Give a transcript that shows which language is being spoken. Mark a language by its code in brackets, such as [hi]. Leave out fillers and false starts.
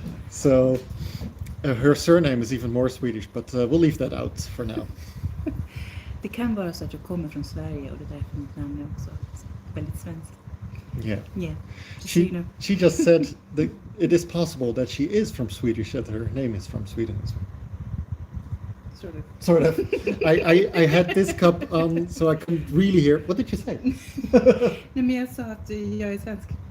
[en] So her surname is even more Swedish, but we'll leave that out for now. [sv] Det kan vara så att jag kommer från Sverige och det är därför mitt namn är också väldigt svenskt. [en] Yeah. Yeah. Just so you know. She just said that it is possible that she is from Swedish, that her name is from Sweden as well. Sort of. I had this cup on so I couldn't really hear. What did you say? [sv] Nej, men jag sa att jag är svensk.